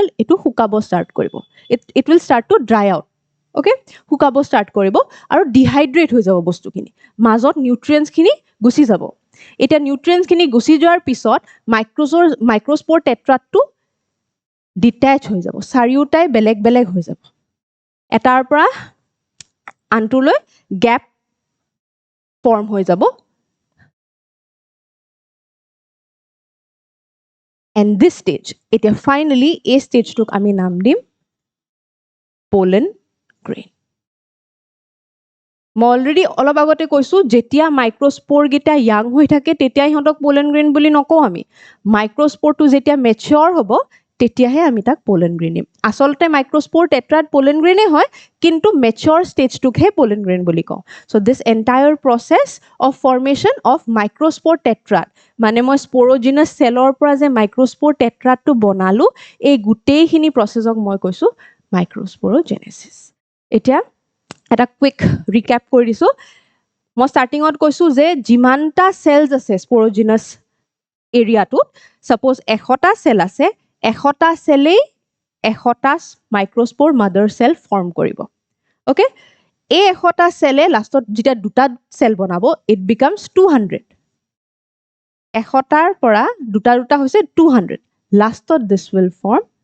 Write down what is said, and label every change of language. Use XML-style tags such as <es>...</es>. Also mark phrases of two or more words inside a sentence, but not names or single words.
<as>এইটো শুকাব ষ্টাৰ্ট কৰিব</as> <en>it will start to dry out</en> <as>ওকে শুকাব ষ্টাৰ্ট কৰিব আৰু ডিহাইড্ৰেট হৈ যাব বস্তুখিনি মাজত নিউট্ৰিয়েন্টছখিনি গুচি যাব এতিয়া নিউট্ৰিয়েন্টছখিনি গুচি যোৱাৰ পিছত</as> <en>microspore tetrad</en> <as>ডিটেচ হৈ যাব চাৰিওটাই বেলেগ বেলেগ হৈ যাব এটাৰ পৰা আনটোলৈ</as> <en>gap form</en> <as>হৈ যাব</as> <en>and this stage</en> <as>এতিয়া finally এই ষ্টেজটোক আমি নাম দিম</as> <en>pollen grain</en> <as>মই অলৰেডি অলপ আগতে কৈছো যেতিয়া মাইক্ৰস্প'ৰ গিটা ইয়াং হৈ থাকে তেতিয়া ইহঁতক</as> <en>pollen grain</en> <as>বুলি নকওঁ আমি মাইক্ৰস্প'ৰটো যেতিয়া মেচিয়ৰ হ'ব তেতিয়াহে আমি তাক</as> <en>pollen grain</en> <as>দিম আসলতে</as> <en>microspore tetrad pollen grain</en> <as>হয় কিন্তু</as> <en>mature stage pollen grain</en> <as>বুলি কওঁ so</as> <en>this entire process of formation of microspore tetrad</en> <as>মানে মই</as> <en>sporogenous cell</en> <as>পৰা যে</as> <en>microspore tetrad</en> <as>বনালো এই গোটেইখিনি প্ৰসেছক মই কৈছো মাইক্ৰস্পোৰোজেনেসিস এতিয়া এটা</as> <en>quick recap</en> <as>কৰি দিছো মই ষ্টাৰ্টিংত কৈছো যে যিমানটা সেলস আছে</as> <en>sporogenous area</en> <as>সাপোজ 100টা সেল আছে 100টা সেলেই 100টা</as> <en>microspore mother cell form</en> <as>কৰিব ওকে এই 100টা সেলে লাষ্টত যেতিয়া দুটা সেল বনাব</as> <en>it becomes</en> <as>200 100টাৰ পৰা দুটা দুটা হৈছে 200 লাষ্টত</as> <en>this will form</en>